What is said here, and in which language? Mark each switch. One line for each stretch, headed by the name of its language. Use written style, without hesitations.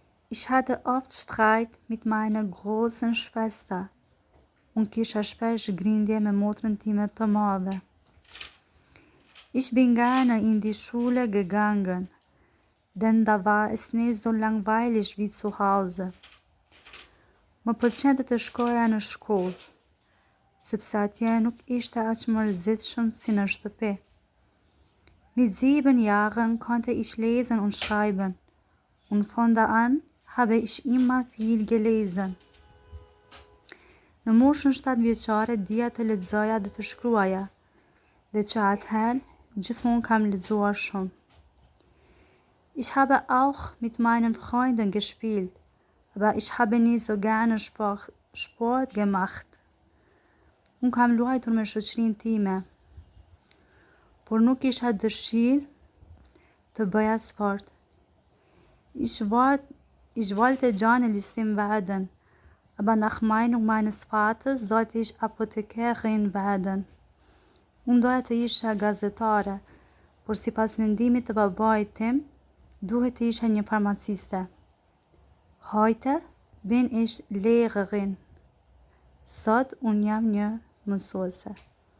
German: Ich hatte oft Streit mit meiner großen Schwester und
Albanian: kisha shpesh grindje me motrën time të madhe.
German: Ich bin gerne in die Schule gegangen, denn da war es nicht so langweilig wie zu Hause.
Albanian: Më pëlqente të shkoja në shkollë, sepse atje nuk ishte aq mërzitshëm si në shtëpi.
German: Mit 7 Jahren konnte ich lesen und schreiben und von da an habe ich immer viel gelesen.
Albanian: Në moshën 7 vjeçare dija të lexoja dhe të shkruaja, dhe që atëherë gjithmonë kam lexuar shumë.
German: Ich habe auch mit meinen Freunden gespielt, aber ich habe nie so gerne Sport gemacht.
Albanian: Unë kam luajtur me shoqërinë time, por nuk isha dëshirë të bëja sport.
German: Ich wollte Journalistin werden, aber nach Meinung meines Vaters sollte ich Apothekerin werden.
Albanian: Unë doja të isha gazetare, por sipas mendimit të babait tim, duhet të isha një farmaciste.
German: Heute bin ich Lehrerin.
Albanian: Sot unë jam një mësuese.